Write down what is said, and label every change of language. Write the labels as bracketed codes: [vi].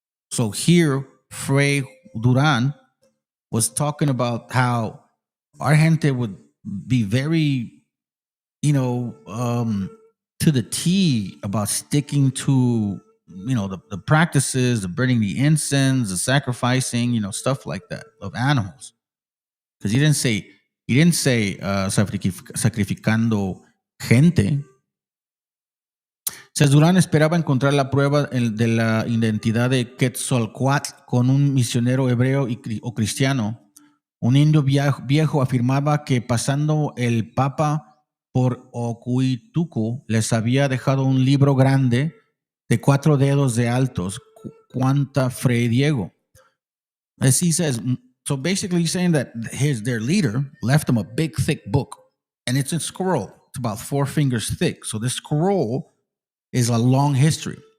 [en] So here, Fray Durán was talking about how our gente would be very, to the T about sticking to, the practices, the burning the incense, the sacrificing, stuff like that of animals. Because he didn't say [es] sacrificando gente. Says Durán esperaba encontrar la prueba de la identidad de Quetzalcóatl con un misionero hebreo o cristiano. Un indio viejo afirmaba que pasando el Papa por Ocuituco les había dejado un libro grande de 4 dedos de altos, cuanta Fray Diego. [en] As he says, so basically he's saying that their leader left them a big thick book, and it's a scroll. It's about 4 fingers thick. So this scroll is a long history.